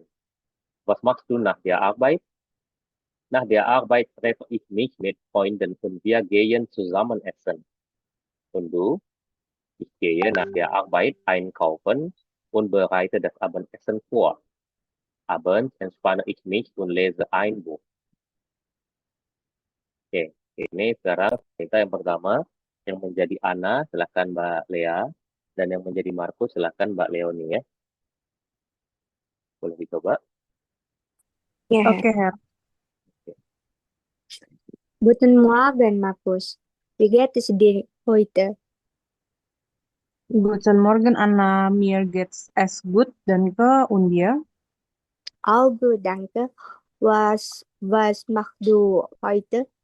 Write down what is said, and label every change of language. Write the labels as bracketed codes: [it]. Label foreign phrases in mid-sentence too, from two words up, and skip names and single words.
[de] Was machst du nach der Arbeit? Nach der Arbeit treffe ich mich mit Freunden und wir gehen zusammen essen. Und du? Ich gehe nach der Arbeit einkaufen und bereite das Abendessen vor. Abends entspanne ich mich und lese ein Buch. [id] Oke, ini sekarang kita yang pertama, yang menjadi Ana, silakan Mbak Lea, dan yang menjadi Markus, silakan Mbak Leoni ya. Boleh dicoba. [de] Ja, Herr. [id] Oke, Her. [de] Guten Morgen, Markus. Wie geht es dir heute? Guten Morgen, Anna. Mir geht's es gut, danke. Und dir? Auch gut, danke. Was machst du heute?